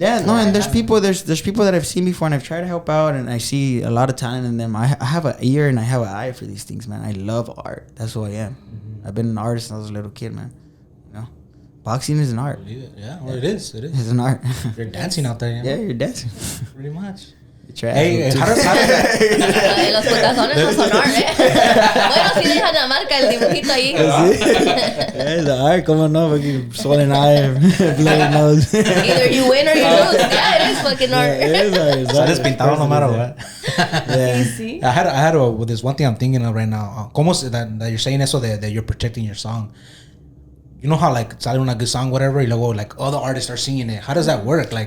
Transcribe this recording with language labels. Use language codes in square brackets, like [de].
[en] Yeah, no, and there's people that I've seen before, and I've tried to help out, and I see a lot of talent in them. I have an ear and I have an eye for these things, man. I love art. That's who I am. Mm-hmm. I've been an artist since I was a little kid, man. You know, boxing is an art. Yeah, well, it is. It's an art. You're dancing out there. You know? Yeah, you're dancing. Pretty much. Hey, how does that? [es] Los putazones no son art, Bueno, sí dejan la marca, el dibujito ahí. Es art, ¿cómo no? [en] Fucking swollen eye, bloody nose. Either you win or you lose. Yeah, it is fucking art. [es] Sales pintado [en] no matter what. Yeah. [es] Sí. [en] I had with this one thing I'm thinking of right now. [es] ¿Cómo [en] that you're saying [es] eso [en] that you're protecting your song? You know how, like, [es] sale una [en] good song, whatever, [es] y luego, [en] like, other artists are singing it. How does that work?